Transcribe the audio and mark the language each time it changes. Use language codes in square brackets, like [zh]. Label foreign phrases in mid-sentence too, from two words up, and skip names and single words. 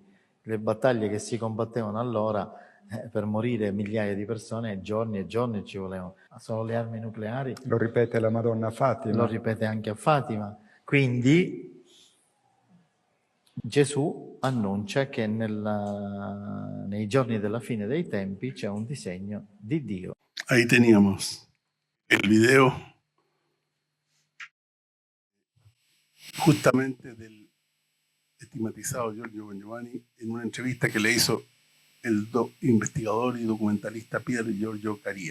[it] Le battaglie che si combattevano allora, per morire migliaia di persone, giorni e giorni ci volevano. Sono le armi nucleari. Lo ripete la Madonna a Fatima. Lo ripete anche a Fatima. Quindi Gesù annuncia che nei giorni della fine dei tempi c'è un disegno di Dio. [es] Ahí teníamos el video justamente del estigmatizado Giorgio Bon Giovanni en una entrevista que le hizo el investigador y documentalista Pier Giorgio Caria.